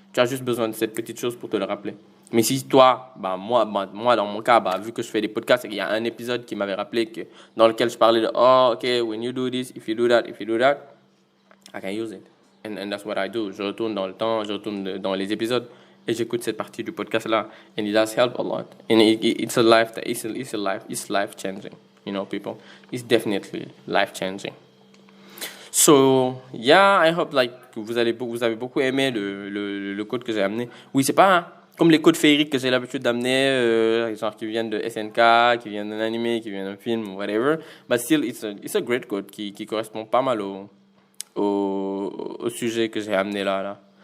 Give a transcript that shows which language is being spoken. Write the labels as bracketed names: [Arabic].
[French] Tu as juste besoin de cette petite chose pour te le rappeler. Mais si toi, moi dans mon cas, vu que je fais des podcasts, il y a un épisode qui m'avait rappelé dans lequel je parlais de [English] okay, when you do this, if you do that, I can use it. And that's what I do. [French] Je retourne dans le temps, je retourne dans les épisodes et j'écoute cette partie du podcast là. [English] And it does help a lot. And it's life changing. People, it's definitely life changing. So, yeah, I hope [French] vous avez beaucoup aimé le code que j'ai amené. Oui, c'est pas comme les codes féeriques que j'ai l'habitude d'amener, genre qui viennent de SNK, qui viennent d'un animé, qui viennent d'un film, [English] whatever. But still, it's a great code [French] qui correspond pas mal au sujet que j'ai amené là.